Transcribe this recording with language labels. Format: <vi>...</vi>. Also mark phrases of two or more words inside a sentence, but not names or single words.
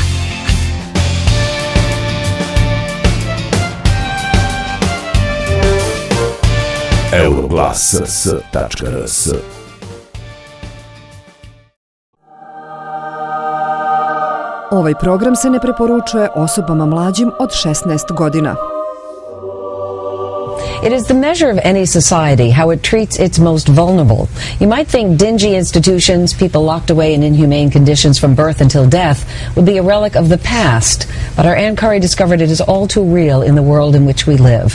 <sr>Euroglas.rs. Ovaj program se ne preporučuje osobama mlađim od 16 godina.</sr> <en>It is the measure of any society how it treats its most vulnerable. You might think dingy institutions, people locked away in inhumane conditions from birth until death, would be a relic of the past. But our Ann Curry discovered it is all too real in the world in which we live.</en>